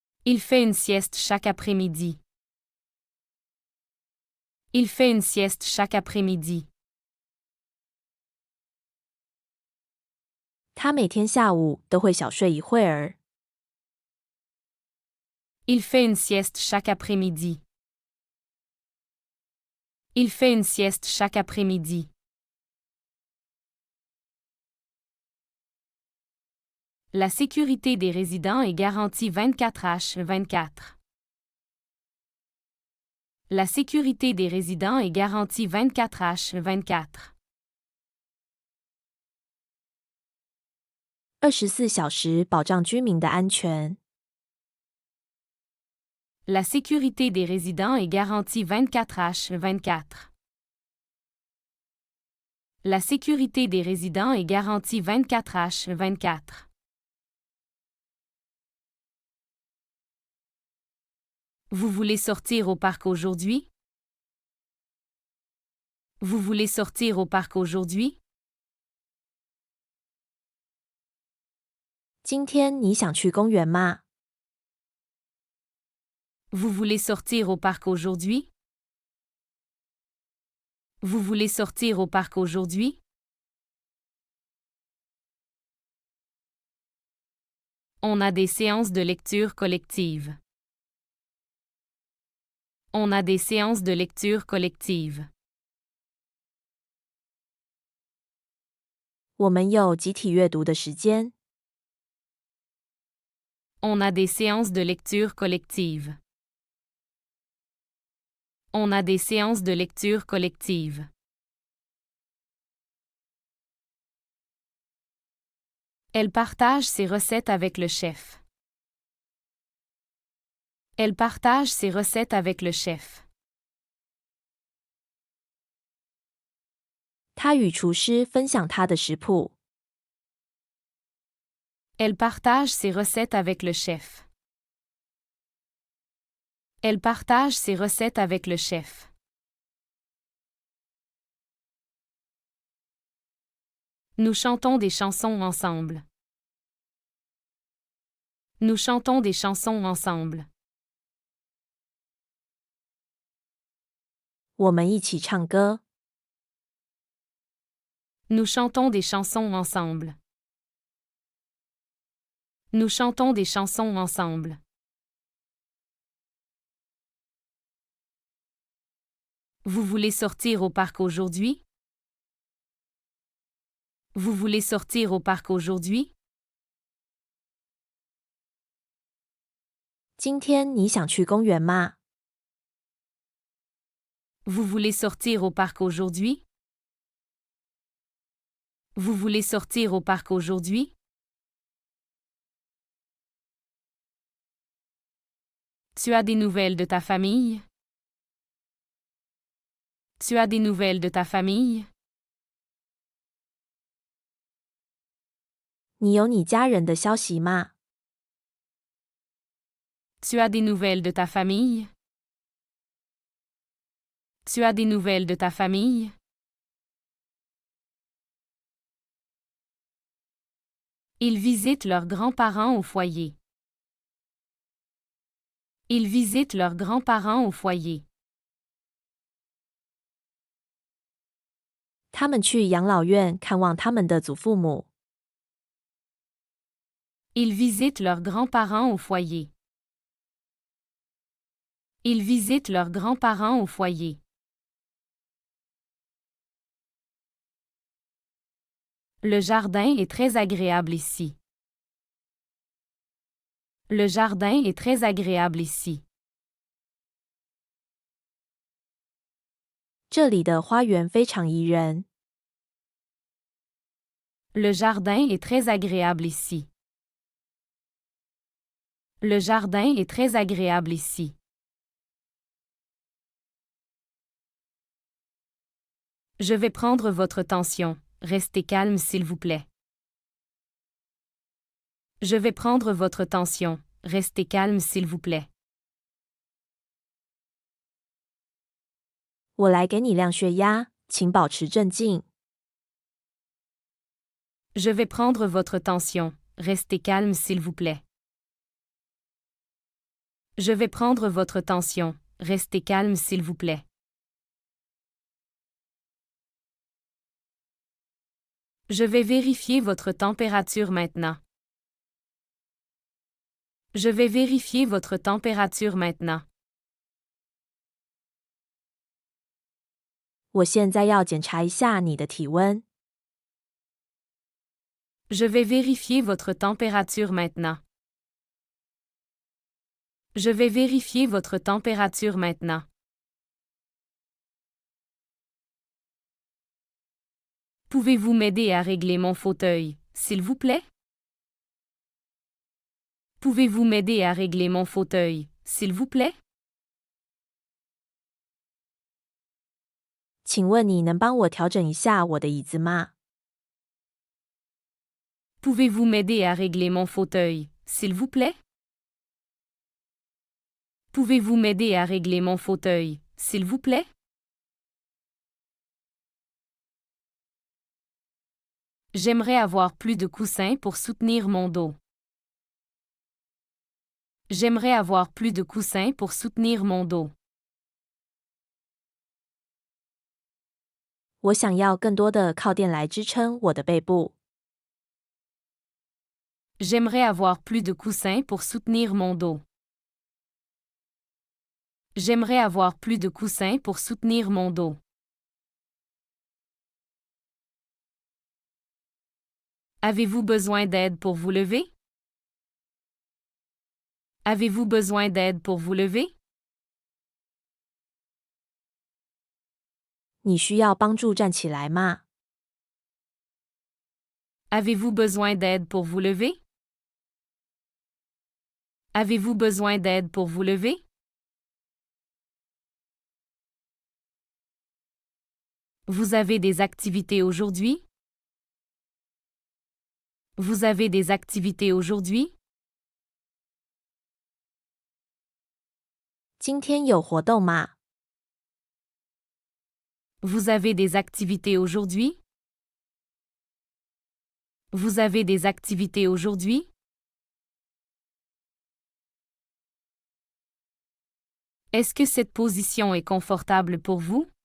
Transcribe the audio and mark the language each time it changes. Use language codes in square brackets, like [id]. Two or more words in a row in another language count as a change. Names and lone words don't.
[fr] Il fait une sieste chaque après-midi. Il fait une sieste chaque après-midi. [zh] 他每天下午都会小睡一会儿。 [fr] Il fait une sieste chaque après-midi. Il fait une sieste chaque après-midi. La sécurité des résidents est garantie 24h24. La sécurité des résidents est garantie 24h24. [zh] 24小时保障居民的安全。 [fr] La sécurité des résidents est garantie 24h24. La sécurité des résidents est garantie 24h24. Vous voulez sortir au parc aujourd'hui? Vous voulez sortir au parc aujourd'hui? [zh] 今天你想去公园吗？ [fr] Vous voulez sortir au parc aujourd'hui? Vous voulez sortir au parc aujourd'hui? On a des séances de lecture collective. On a des séances de lecture collective. [zh] 我们有集体阅读的时间。 [fr] On a des séances de lecture collective. On a des séances de lecture collective. Elle partage ses recettes avec le chef. Elle partage ses recettes avec le chef. [zh] 他与厨师分享他的食谱。 [fr] Elle partage ses recettes avec le chef. Elle partage ses recettes avec le chef. Nous chantons des chansons ensemble. Nous chantons des chansons ensemble. [zh] 我们一起唱歌。 [fr] Nous chantons des chansons ensemble. Nous chantons des chansons ensemble. Vous voulez sortir au parc aujourd'hui? Vous voulez sortir au parc aujourd'hui? [zh] 今天你想去公园吗？ [fr] Vous voulez sortir au parc aujourd'hui? Vous voulez sortir au parc aujourd'hui? Tu as des nouvelles de ta famille? Tu as des nouvelles de ta famille? [zh] 你有你家人的消息吗？ [fr] Tu as des nouvelles de ta famille? Tu as des nouvelles de ta famille? Ils visitent leurs grands-parents au foyer. Ils visitent leurs grands-parents au foyer. [zh] 他们去养老院看望他们的祖父母。 [fr] Ils visitent leurs grands-parents au foyer. Ils visitent leurs grands-parents au foyer. Le jardin est très agréable ici. Le jardin est très agréable ici. [zh] 这里的花园非常宜人。 [fr] Le jardin est très agréable ici. Le jardin est très agréable ici. Je vais prendre votre tension. Restez calme s'il vous plaît. Je vais prendre votre tension. Restez calme s'il vous plaît. [zh] 我来给你量血压，请保持镇静。 [fr] Je vais prendre votre tension. Restez calme s'il vous plaît. Je vais prendre votre tension. Restez calme s'il vous plaît. Je vais vérifier votre température maintenant. Je vais vérifier votre température maintenant. [zh] 我现在要检查一下你的体温。 [fr] Je vais vérifier votre température maintenant. Je vais vérifier votre température maintenant. Pouvez-vous m'aider à régler mon fauteuil, s'il vous plaît? Pouvez-vous m'aider à régler mon fauteuil, s'il vous plaît? [zh] 请问你能帮我调整一下我的椅子吗？ [fr] Pouvez-vous m'aider à régler mon fauteuil, s'il vous plaît? Pouvez-vous m'aider à régler mon fauteuil, s'il vous plaît? J'aimerais avoir plus de coussins pour soutenir mon dos. J'aimerais avoir plus de coussins pour soutenir mon dos. [zh] 我想要更多的靠垫来支撑我的背部。 [fr] J'aimerais avoir plus de coussins pour soutenir mon dos. J'aimerais avoir plus de coussins pour soutenir mon dos. Avez-vous besoin d'aide pour vous lever? Avez-vous besoin d'aide pour vous lever? [zh] 你需要帮助站起来吗？ [fr] Avez-vous besoin d'aide pour vous lever? Avez-vous besoin d'aide pour vous lever? Vous avez des activités aujourd'hui? Vous avez des activités aujourd'hui? [zh] 今天有活动吗？ [fr] Vous avez des activités aujourd'hui? Vous avez des activités aujourd'hui? Est-ce que cette position est confortable pour vous?